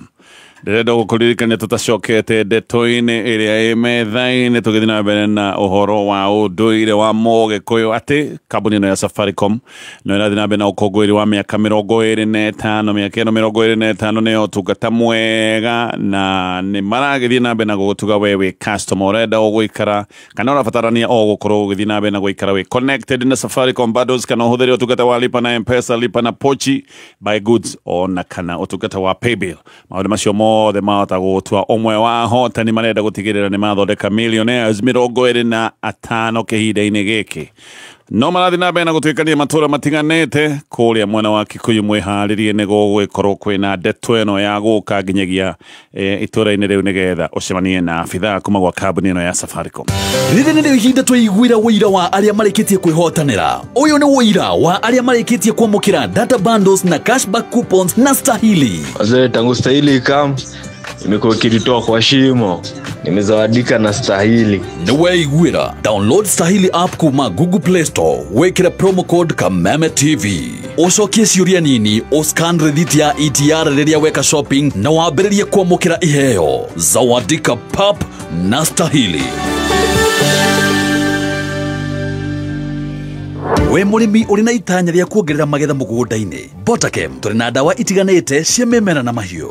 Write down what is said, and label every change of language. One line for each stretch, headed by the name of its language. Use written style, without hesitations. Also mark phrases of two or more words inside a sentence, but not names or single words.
Kikuyu: Ndĩrenda gũkũririkania tũtacokete ndeto-inĩ ĩrĩa ĩ metha-inĩ tũgĩthiĩ na mbere na ũhoro wa ũndũire wa Mũgĩkũyũ atĩ kambuni ĩno ya Safaricom no ĩrathiĩ na mbere na ũkũngũĩri wa mĩaka 25. Mĩaka ĩno 25 nĩ ũtungata mwega na nĩ maragĩthiĩ na mbere na gũgũtuga we wĩ customer ũrenda gũikara kana ũrabatarania o gũkorwo ũgĩthiĩ na mbere na gũikara wĩ connected na Safaricom bundles kana ũhũthĩre ũtungata wa lipa na M-Pesa, lipa na pochi,
English: buy goods
Kikuyu: ona kana ũtungata wa paybill. Maũndũ macio mothe mahota gũtua ũmwe wa hotani marenda gũtigĩrĩra nĩ mathondeka millionaires 25 kĩhinda-inĩ gĩkĩ. No marathiĩ na mbere na gũtuĩkania matũra matiganĩte kũrĩa mwena wa Kikuyu. Mwĩharĩrie nĩ gũgũkorwo kwĩna ndeto ĩno ya gũka nginyagia itũra-inĩ rĩu nĩgetha ũcemanie na abithaa kuma gwa kambuni ĩno ya Safaricom. Rĩrĩ nĩrĩo ihinda twaiguĩra wũira wa arĩa marĩkĩtie kwĩhotanĩra. Ũyũ nĩ wũira wa arĩa marĩkĩtie kwamũkĩra
English: data bundles
Kikuyu: na
English: cashback coupons
Kikuyu: na Stahili.
Swahili: Wazee, tangu Stahili imekuwa ikitoa kwa shimo, nimezawadika na Stahili.
Kikuyu: Nĩwe iguĩra,
English: download Stahili app
Kikuyu: kuma Google Play Store, wekĩra
English: promo code
Kikuyu: Kameme TV. Ũcokie ciũria nini, ũscan receipt ya ETR rĩrĩa weka shopping na wambĩrĩrie kwamũkĩra iheo.
Swahili: Zawadika pap na Stahili.
Kikuyu: We mũrĩmi ũrĩ na itanya rĩa kuongerera magetha mũgũnda-inĩ, Botakem tũrĩ na ndawa itiganĩte cia mĩmera na mahiũ.